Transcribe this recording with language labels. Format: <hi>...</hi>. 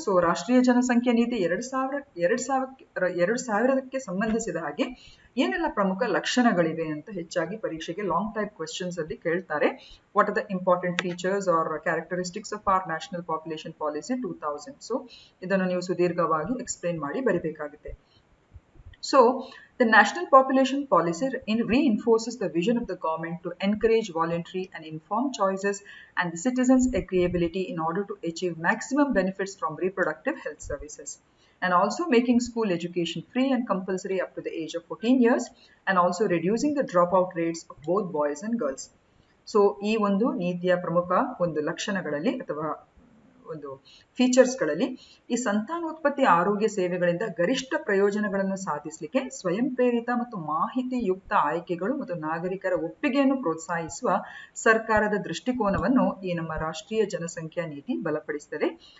<kn>So ರಾಷ್ಟ್ರೀಯ ಜನಸಂಖ್ಯಾ ನೀತಿ 2000ಕ್ಕೆ ಸಂಬಂಧಿಸಿದ ಹಾಗೆ ಏನೆಲ್ಲ ಪ್ರಮುಖ ಲಕ್ಷಣಗಳಿವೆ ಅಂತ ಹೆಚ್ಚಾಗಿ ಪರೀಕ್ಷೆಗೆ ಲಾಂಗ್ ಟೈಪ್ ಕ್ವೆಶ್ಚನ್ಸ್ ಅಲ್ಲಿ ಕೇಳ್ತಾರೆ.</kn> <en>What are the important features or characteristics of our national population policy 2000.</en> <kn>So ಇದನ್ನು ನೀವು ಸುದೀರ್ಘವಾಗಿ ಎಕ್ಸ್ಪ್ಲೇನ್ ಮಾಡಿ ಬರಿಬೇಕಾಗುತ್ತೆ.</kn> <en>So The National Population Policy reinforces the vision of the government to encourage voluntary and informed choices and the citizens' agreeability in order to achieve maximum benefits from reproductive health services. And also making school education free and compulsory up to the age of 14 years and also reducing the dropout rates of both boys and girls.</en> <kn>So ಈ ಒಂದು ನೀತಿಯ ಪ್ರಮುಖ ಒಂದು ಲಕ್ಷಣಗಳಲ್ಲಿ ಅಥವಾ ಒಂದು ಫೀಚರ್ಸ್ಗಳಲ್ಲಿ ಈ ಸಂತಾನೋತ್ಪತ್ತಿ ಆರೋಗ್ಯ ಸೇವೆಗಳಿಂದ ಗರಿಷ್ಠ ಪ್ರಯೋಜನಗಳನ್ನು ಸಾಧಿಸಲಿಕ್ಕೆ ಸ್ವಯಂ ಪ್ರೇರಿತ ಮತ್ತು ಮಾಹಿತಿಯುಕ್ತ ಆಯ್ಕೆಗಳು ಮತ್ತು ನಾಗರಿಕರ ಒಪ್ಪಿಗೆಯನ್ನು ಪ್ರೋತ್ಸಾಹಿಸುವ ಸರ್ಕಾರದ ದೃಷ್ಟಿಕೋನವನ್ನು ಈ ನಮ್ಮ ರಾಷ್ಟ್ರೀಯ ಜನಸಂಖ್ಯಾ ನೀತಿ ಬಲಪಡಿಸುತ್ತದೆ.</kn>